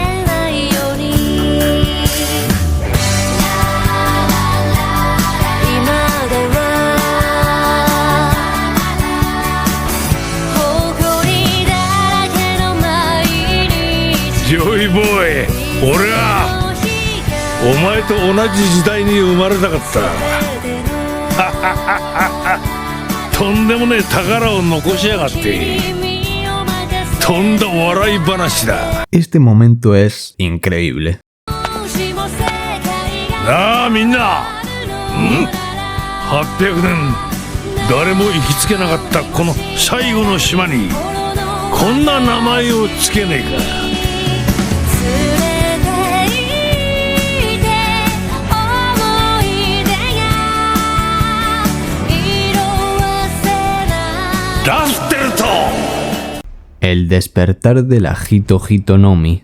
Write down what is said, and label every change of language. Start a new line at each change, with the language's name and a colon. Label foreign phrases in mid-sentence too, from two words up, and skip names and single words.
Japanese: ジョイボーイ、俺はお前と同じ時代に生まれたかった。とんでもねえ宝を残しやがって。とんだ笑い話だ。
Spanish: Este momento es increíble.
Japanese: なあみんな、800年誰も行きつけなかったこの最後の島にこんな名前をつけねえか。
Spanish: El despertar de la Hito Hito no Mi.